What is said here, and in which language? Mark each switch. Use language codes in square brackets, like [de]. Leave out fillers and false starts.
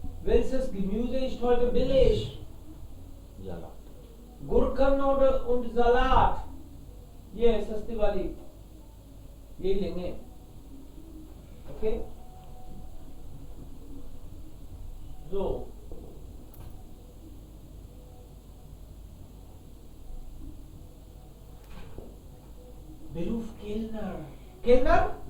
[de] Welches Gemüse ist heute billig? जाला [hi] Gurken und Salat, ये है सस्ती वाली, ये लेंगे। [de] ओके, so Beruf Kellner, Kellner